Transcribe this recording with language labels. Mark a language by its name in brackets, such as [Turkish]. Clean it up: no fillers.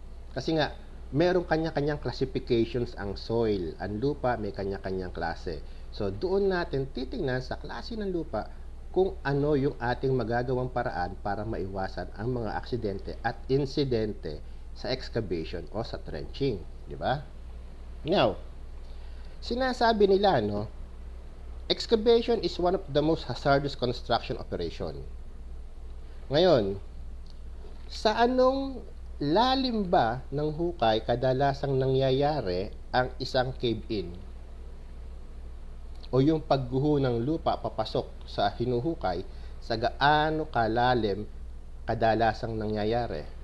[Filipino] Kasi nga, merong kanya-kanyang classifications ang soil. Ang lupa may kanya-kanyang klase. So, doon natin titingnan sa klase ng lupa kung ano yung ating magagawang paraan para maiwasan ang mga aksidente at insidente sa excavation o sa trenching, di ba? [English] Now, [Filipino] sinasabi nila, [English] excavation is one of the most hazardous construction operation. [Filipino] Ngayon, sa anong lalim ba ng hukay kadalasang nangyayari ang isang cave-in? O yung pagguho ng lupa papasok sa hinuhukay, sa gaano kalalim kadalasang nangyayari?